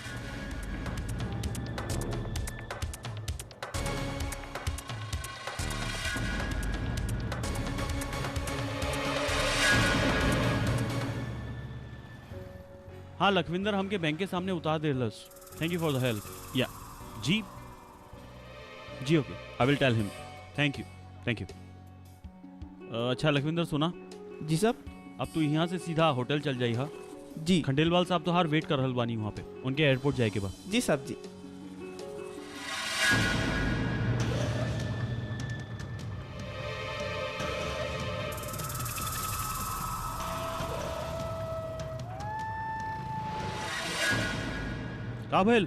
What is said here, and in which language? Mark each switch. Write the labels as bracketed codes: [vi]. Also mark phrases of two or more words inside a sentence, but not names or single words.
[bho] हाँ लखविंदर हमके बैंक के सामने उतार दे लस। [en] Thank you for the help. या जी ओके, I will tell him. Thank you. [bho] अच्छा लखविंदर सुना जी साहब। अब तू यहाँ से सीधा होटल चल जाई हा। जी खंडेलवाल साहब तो हार वेट कर रहल बानी वहाँ पे, उनके एयरपोर्ट जाए के बाद। जी साहब जी। का भइल?